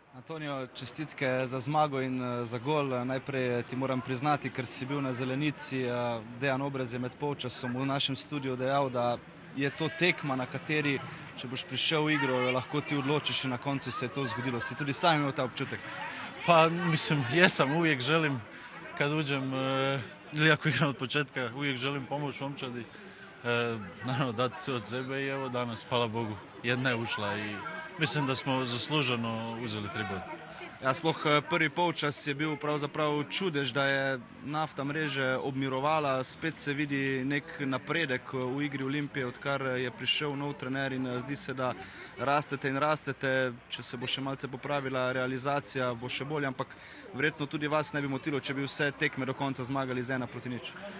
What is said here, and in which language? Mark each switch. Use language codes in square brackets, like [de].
[sl] Antonio, čestitke za zmago in za gol. Najprej ti moram priznati, ker si bil na zelenici. Dejan Obrez je med polčasom v našem studiu dejal, da je to tekma, na kateri, če boš prišel v igro, lahko ti odločiš in na koncu se je to zgodilo. Si tudi sam imel ta občutek? [hr] Pa mislim, jesam, uvijek želim kad uđem, ili ako igram od početka, uvijek želim pomoći momčadi, naravno dati sve od sebe i evo danas, hvala Bogu, jedna je ušla i mislim da smo zasluženo uzeli 3 boda. [sl] Ja, sploh prvi polčas je bil pravzaprav čudež, da je Nafta mreže obmirovala, spet se vidi nek napredek v igri Olimpije, odkar je prišel nov trener in zdi se, da rastete in rastete, če se bo še malce popravila realizacija, bo še bolje, ampak verjetno tudi vas ne bi motilo, če bi vse tekme do konca zmagali z 1-0.